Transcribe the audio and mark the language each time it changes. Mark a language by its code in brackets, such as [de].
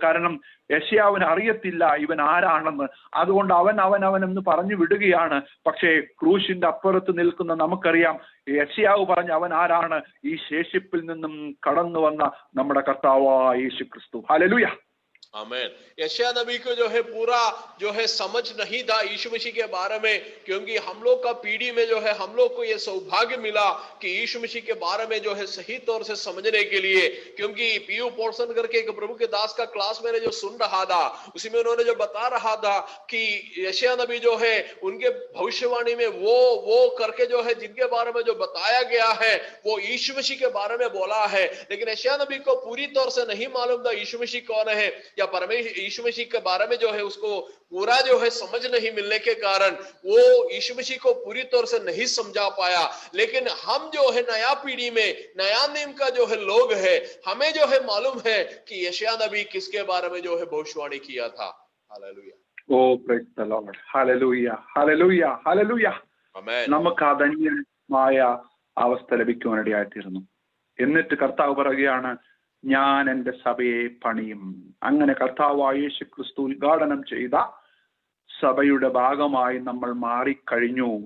[ml] കാരണം യെശയ്യാവിന് അറിയത്തില്ല ഇവൻ ആരാണെന്ന്. അതുകൊണ്ട് അവൻ എന്ന് പറഞ്ഞു വിടുകയാണ്. പക്ഷേ ക്രൂശിന്റെ അപ്പുറത്ത് നിൽക്കുന്ന നമുക്കറിയാം യെശയ്യാവ് പറഞ്ഞ അവൻ ആരാണ്? ഈ ശേഷിപ്പിൽ നിന്നും കടന്നു വന്ന നമ്മുടെ കർത്താവായ യേശു ക്രിസ്തു. ഹല്ലേലൂയ. [hi] आमीन। यशायाह नबी को जो है पूरा जो है समझ नहीं था यीशु मसीह के बारे में, क्योंकि हम लोग का पीढ़ी में जो है हम लोग को ये सौभाग्य मिला कि यीशु मसीह के बारे में जो है सही तौर से समझने के लिए, क्योंकि पीयू पोर्सन करके एक प्रभु के दास का क्लास मैंने जो सुन रहा था, उसी में उन्होंने जो बता रहा था कि यशायाह नबी जो है उनके भविष्यवाणी में वो करके जो है जिनके बारे में जो बताया गया है वो यीशु मसीह के बारे में बोला है, लेकिन यशायाह नबी को पूरी तौर से नहीं मालूम था यीशु मसीह कौन है, या परमेश्वर यीशु मसीह के बारे में जो है उसको पूरा जो है समझ नहीं मिलने के कारण वो यीशु मसीह को पूरी तौर से नहीं समझा पाया। लेकिन हम जो है नया पीढ़ी में नया नियम का जो है लोग है, हमें जो है मालूम है कि यशायाह नबी किसके बारे में जो है भविष्यवाणी किया था। Hallelujah. [en] Oh, praise the Lord. Hallelujah. Hallelujah. Hallelujah. [ml] ആമേൻ. നമുക്ക് ആ ധന്യമായ അവസ്ഥ ലഭിക്കുവാനിടയായിത്തീരുന്നു. എന്നിട്ട് കർത്താവ് പറയുകയാണ്, ഞാൻ എൻ്റെ സഭയെ പണിയും. അങ്ങനെ കർത്താവായ യേശു ക്രിസ്തു ഉദ്ഘാടനം ചെയ്ത സഭയുടെ ഭാഗമായി നമ്മൾ മാറിക്കഴിഞ്ഞു.